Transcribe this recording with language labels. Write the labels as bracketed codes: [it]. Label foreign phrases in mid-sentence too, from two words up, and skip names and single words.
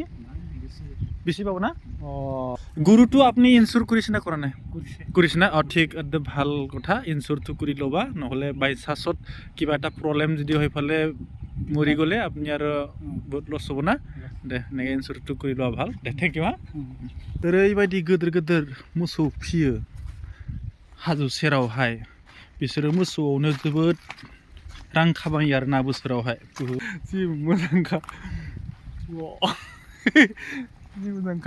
[as] বেছি পাব না? গৰুটো আপুনি ইনচুৰ কৰিছে না কৰা নাই? কৰিছে না? ঠিক, একদম ভাল কথা। ইনচুৰটো কৰি ল'বা, নহ'লে [en] by chance [as] কিবা এটা প্ৰব্লেম যদি হৈ ফালে মৰি গ'লে আপুনি আৰু বহুত লছ হ'ব না। দে এনেকৈ ইনচুৰটো কৰি লোৱা ভাল। দে [en] thank you. [brx] ओरैबायदि गिदिर गिदिर मोसौ फियो हाजो सेरावहाय। बिसोरो मोसौआवनो जोबोद रां खामायो आरोना बोसोरावहाय। जि मोजांखा, जि मोजांखा।